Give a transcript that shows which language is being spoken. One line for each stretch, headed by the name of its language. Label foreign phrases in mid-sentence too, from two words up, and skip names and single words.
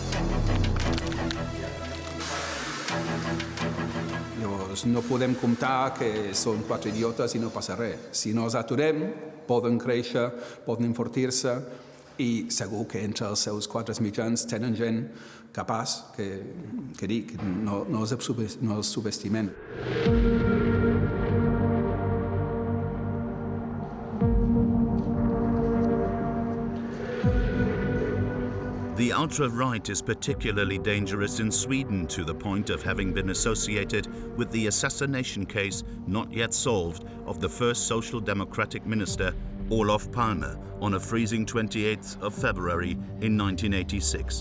Catalan: Llavors no podem comptar que són quatre idiotes i no passa res. Si no els aturem, poden créixer, poden enfortir-se i segur que entre els seus quatre mitjans tenen gent capaç que dic, no els subestimem.
English: The ultra-right is particularly dangerous in Sweden to the point of having been associated with the assassination case not yet solved of the first Social Democratic minister, Olof Palme, on a freezing 28th of February in 1986.